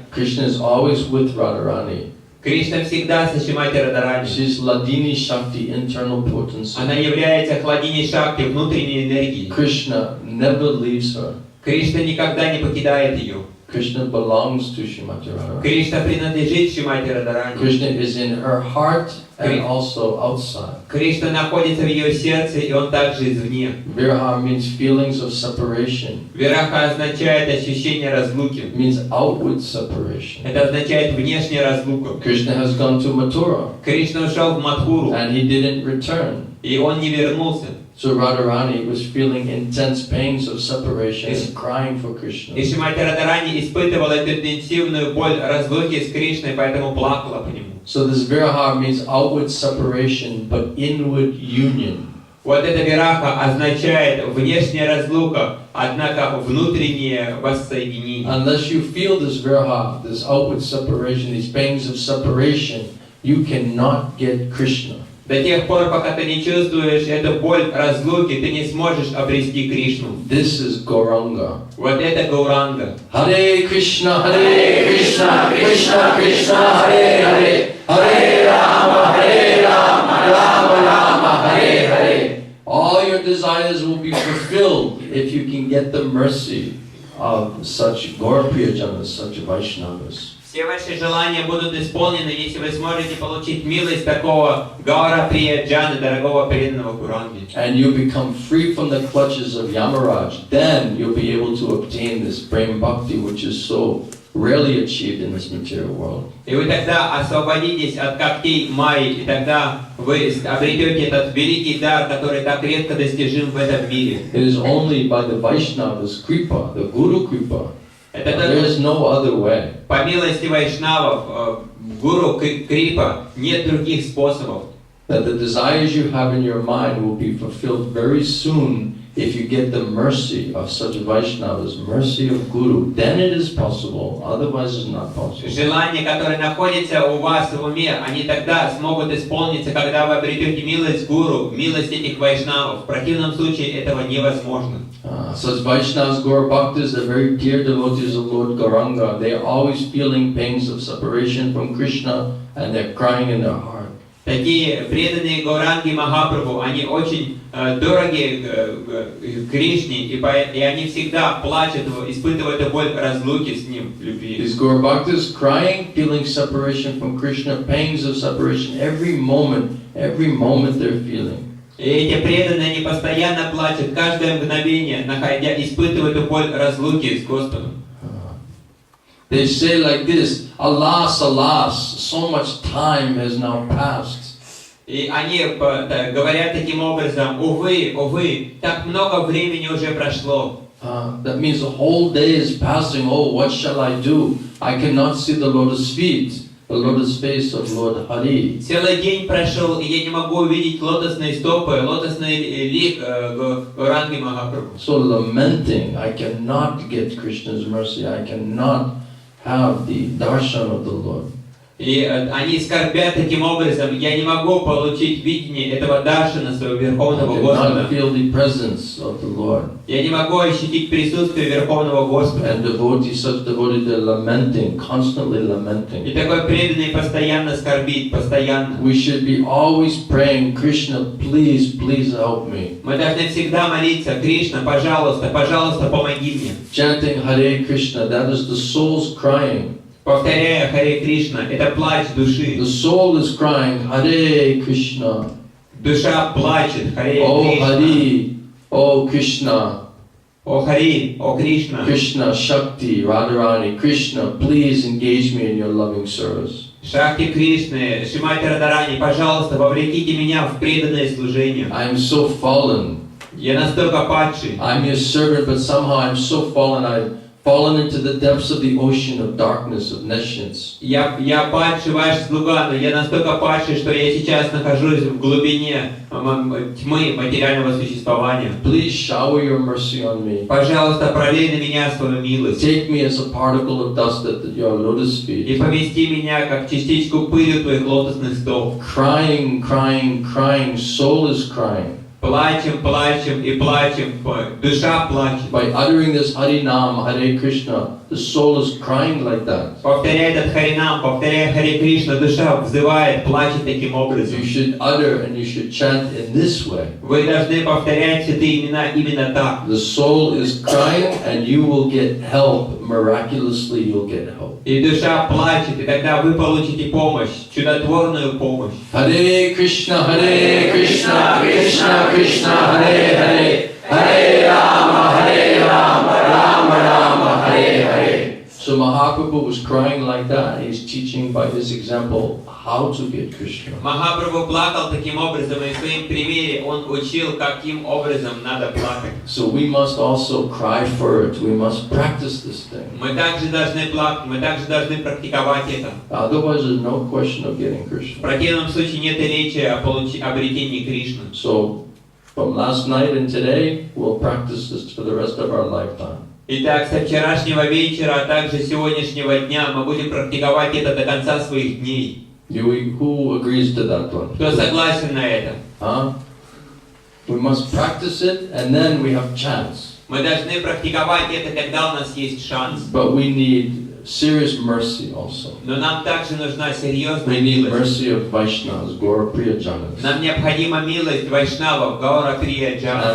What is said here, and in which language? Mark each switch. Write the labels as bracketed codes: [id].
[en] Krishna is always with Radharani. [ru] Кришна всегда со Шримати Радharani. [en] She is Ladini Shakti, internal potency. [ru] Она является хладиней Шакти, внутренней энергией. [en] Krishna never leaves her. [ru] Кришна никогда не покидает ее. [en] Krishna belongs to Srimati Radharani. [ru] Кришна принадлежит Шримати Радharani. [en] Krishna is in her heart and also outside. [ru] Кришна находится в ее сердце, и он также извне. [en] Viraha means feelings of separation. [ru] Вираха означает ощущение разлуки. [en] It means outward separation. [ru] Это означает внешняя разлука. [en] Krishna has gone to Mathura [ru] Кришна ушел в Мадхуру, [en] and he didn't return. [ru] и он не вернулся. [en] So Radharani was feeling intense pains of separation and crying for Krishna. [ru] И Шримати Радharani испытывала эту интенсивную боль разлуки с Кришной, поэтому плакала по нему. [en] So this viraha means outward separation but inward union. [ru] Вот эта вираха означает внешняя разлука, однако внутреннее воссоединение. [en] Unless you feel this viraha, this outward separation, these pains of separation, you cannot get Krishna. [ru] До тех пор, пока ты не чувствуешь эту боль разлуки, ты не сможешь обрести Кришну. [en] This is Gauranga. [ru] Вот это Гауранга. [sa] Hare Krishna, Krishna Krishna, Hare Hare, Hare Rama, Rama Rama, Hare Hare. [en] All your desires will be fulfilled if you can get the mercy of such Gaurapriyajanas, such Vaishnavas. [ru] Все ваши желания будут исполнены, если вы сможете получить милость такого Гаура Прияджана, дорогого преданного Гуранги. [en] And you become free from the clutches of Yamaraj. Then you'll be able to obtain this Prem Bhakti, which is so rarely achieved in this material world. [ru] И вы тогда освободитесь от когтей Майи, и тогда вы обретете этот великий дар, который так редко достижим в этом мире. [en] It is only by the Vaishnavas' kripa, the Guru kripa. [ru] Это [en] There is no other way. [ru] по милости вайшнавов, гуру Крипа, нет других способов. [en] That the desires you have in your mind will be fulfilled very soon if you get the mercy of such Vaishnavas, mercy of Guru. Then it is possible, otherwise it's not possible. [ru] Желания, которые находятся у вас в уме, они тогда смогут исполниться, когда вы обретете милость гуру, милость этих вайшнавов. В противном случае этого невозможно. [en] Such Vaishnavas, Gaura Bhaktas, the very dear devotees of Lord Gauranga, they are always feeling pains of separation from Krishna and they're crying in their heart. [ru] Такие преданные Гауранги Махапрабху, они очень дороги Кришне, и они всегда плачут, испытывают боль разлуки с ним в любви. [en] These Gaur Bhaktas crying, feeling separation from Krishna, pangs of separation, every moment they're feeling. [ru] И эти преданные, они постоянно плачут, каждое мгновение, испытывают боль разлуки с Господом. [en] They say like this, alas, alas, so much time has now passed. [ru] И они говорят таким образом, увы, увы, так много времени уже прошло. [en] That means the whole day is passing. Oh, what shall I do? I cannot see the lotus feet, the lotus face of Lord Hari. [ru] Целый день прошел, и я не могу увидеть лотосные стопы, лотосный лик Гауранги Махапрабху. [en] So lamenting, I cannot get Krishna's mercy. I cannot have the darshan of the Lord. [ru] И они скорбят таким образом, я не могу получить видение этого даршана своего Верховного Господа. [en] Feel the presence of the Lord. [ru] Я не могу ощутить присутствие Верховного Господа. [en] And devotees, such devotees, they're lamenting, constantly lamenting. [ru] И такой преданный постоянно скорбит, постоянно. [en] We should be always praying, Krishna, please, please help me. [ru] Мы должны всегда молиться, Кришна, пожалуйста, пожалуйста, помоги мне. [en] Chanting Hare Krishna, that is the soul's crying. [ru] Повторяя Харе Кришна, это плач души. [en] The soul is crying, Hare Krishna. [ru] Душа плачет, Харе [en] Oh [ru] Кришна. [en] Hari, oh Krishna. [ru] О Хари, о Кришна. [en] Krishna, Shakti, Radharani, Krishna, please engage me in your loving service. [ru] Шакти Кришны, Шримати Радарани, пожалуйста, вовлеките меня в преданное служение. [en] I am so fallen. [ru] Я настолько падший. [en] I'm your servant, but somehow I'm so fallen. I've fallen into the depths of the ocean of darkness, of nescience. [ru] Я падший ваш слуга, но я настолько падший, что я сейчас нахожусь в глубине тьмы материального существования. [en] Please shower your mercy on me. [ru] Пожалуйста, пролей на меня свою милость. [en] Take me as a particle of dust at your lotus feet. [ru] И помести меня, как частичку пыли твоих лотосных стоп. [en] Crying, crying, crying, soul is crying. [ru] Плачем, плачем и плачем, душа плачет. [en] By uttering this Harinam, Hare Krishna, the soul is crying like that. [ru] Повторяя этот Харинам, повторяя Харе Кришна, душа взывает, плачет таким образом. [en] You should utter and you should chant in this way. [ru] Вы должны повторять святые имена именно так. [en] The soul is crying and you will get help. Miraculously you'll get help. [ru] И душа плачет, и тогда вы получите помощь, чудотворную помощь. [sa] Hare Krishna, Krishna Krishna, Hare Hare, Hare Rama, Rama Rama, Hare Hare. [en] So Mahaprabhu was crying like that. He's teaching by his example how to get Krishna. [ru] Махапрабху плакал таким образом, и в своем примере он учил, каким образом надо плакать. [en] So we must also cry for it. We must practice this thing. [ru] Мы также должны плакать, мы также должны практиковать это. [en] Otherwise, there's no question of getting [ru] В [en] Krishna. [ru] противном случае нет речи о обретении Кришны. [en] So from last night and today, we'll practice this for the rest of our lifetime. [ru] Итак, со вчерашнего вечера, а также сегодняшнего дня мы будем практиковать это до конца своих дней. [en] Who agrees to that one? [ru] Кто согласен на это? [en] We must practice it and then we have chance. [ru] Мы должны практиковать это, когда у нас есть шанс. [en] But we need serious mercy also. [ru] Но нам также нужна серьезная [en] We need [ru] милость. [en] mercy of Vaishnavas, Gaura Priya Janas. [ru] Нам необходима милость вайшнавов, Гаура Прия Джана.